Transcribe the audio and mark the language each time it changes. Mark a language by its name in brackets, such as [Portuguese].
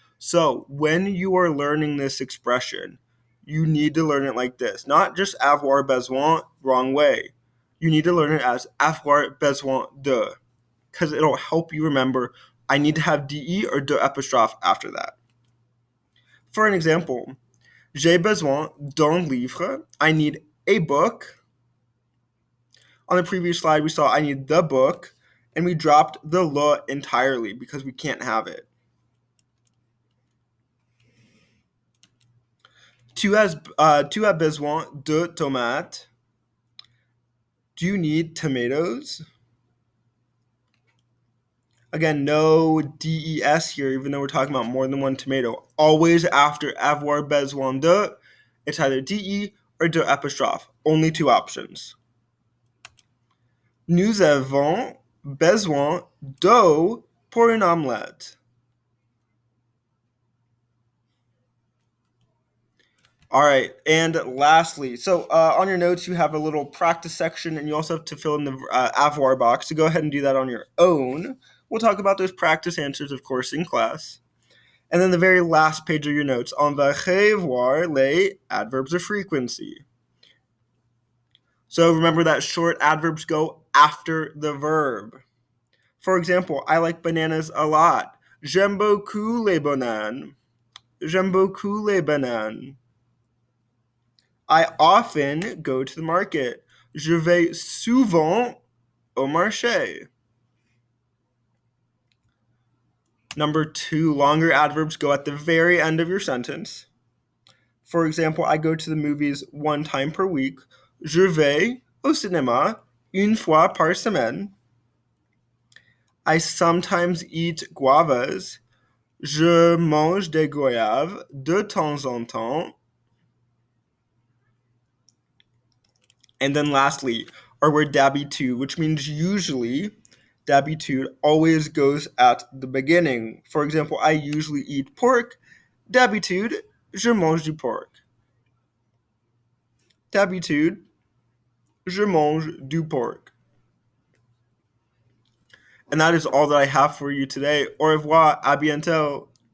[English] So when you are learning this expression, you need to learn it like this. Not just avoir besoin, wrong way. You need to learn it as avoir besoin de, because it'll help you remember I need to have de or de apostrophe after that. [French] For an example, j'ai besoin d'un livre. [English] I need a book. On the previous slide, we saw I need the book, and we dropped the le entirely because we can't have it. [French] Tu as besoin de tomates. [English] Do you need tomatoes? Again, no des here, even though we're talking about more than one tomato. Always after avoir besoin de, it's either de or de apostrophe. Only two options. [French] Nous avons besoin d'eau pour une omelette. [English] All right, and lastly, so on your notes you have a little practice section, and you also have to fill in the avoir box. So go ahead and do that on your own. We'll talk about those practice answers, of course, in class. And then the very last page of your notes, [French] on va revoir les [English] adverbs of frequency. So remember that short adverbs go after the verb. For example, I like bananas a lot. [French] J'aime beaucoup les bananes. J'aime beaucoup les bananes. [English] I often go to the market. [French] Je vais souvent au marché. [English] Number 2, longer adverbs go at the very end of your sentence. For example, I go to the movies 1 time per week. [French] Je vais au cinéma une fois par semaine. [English] I sometimes eat guavas. [French] Je mange des goyaves de temps en temps. [English] And then lastly, our word d'habitude, which means usually. D'habitude always goes at the beginning. For example, I usually eat pork. [French] D'habitude, je mange du porc. D'habitude, je mange du porc. [English] And that is all that I have for you today. [French] Au revoir, à bientôt.